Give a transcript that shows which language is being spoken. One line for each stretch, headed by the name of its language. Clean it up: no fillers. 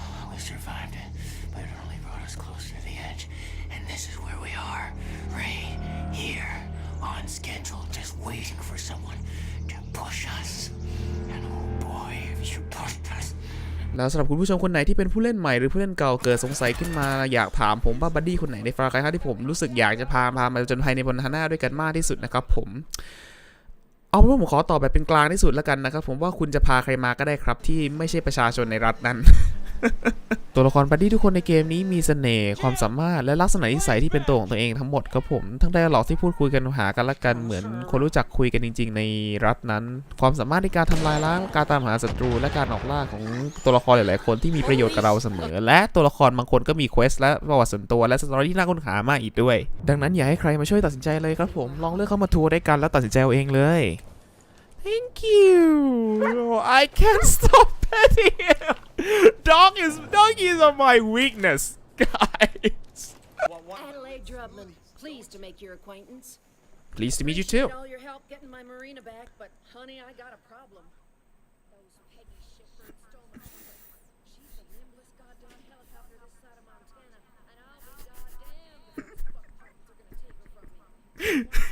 English: We survived it, but it only brought us closer to the edge. And this is where we are, right here, on schedule, just waiting for someone to push us. And oh boy, if you pushed us.
Thai: แล้วสำหรับคุณผู้ชมคนไหนที่เป็นผู้เล่นใหม่หรือผู้เล่นเก่าเกิดสงสัยขึ้นมาอยากถามผมว่าบัดดี้คนไหนในฟาร์คายที่ผมรู้สึกอยากจะพามาจนภายในบนฮาน่าด้วยกันมากที่สุดนะครับผมเอาเป็นว่าผมขอตอบแบบเป็นกลางที่สุดแล้วกันนะครับผมว่าคุณจะพาใครมาก็ได้ครับที่ไม่ใช่ประชาชนในรัฐนั้น ตัวละครบัดดี้ทุกคนในเกมนี้มีเสน่ห์ความสามารถและลักษณะนิสัยที่เป็นตัวของตัวเองทั้งหมดครับผมทั้งไดอะล็อกที่พูดคุยกันหากันละกันเหมือนคนรู้จักคุยกันจริงๆในรัฐนั้นความสามารถในการทำลายล้างการตามหาศัตรูและการออกล่าของตัวละครหลายๆคนที่มีประโยชน์กับเราเสมอและตัวละครบางคนก็มีเควสและประวัติส่วนตัวและสตอรี่ที่น่าค้นหามากอีกด้วยดังนั้นอยากให้ใครมาช่วยตัดสินใจเลยครับผมลองเลือกเข้ามาทัวร์ด้วยกันแล้วตัดสินใจเอาเองเลย
English: Thank you. I can't stop petting him. Donkeys are my weakness, guys. Adelaide Drubman, pleased to make your acquaintance. Pleased to meet you too. Appreciate all your help getting my Marina back, but honey, I got a problem. Those Peggy shitbirds stole my ship. She's the nimblest goddamn helicopter this side of Montana, and I'll be goddamn if those fucktards are gonna take her from me.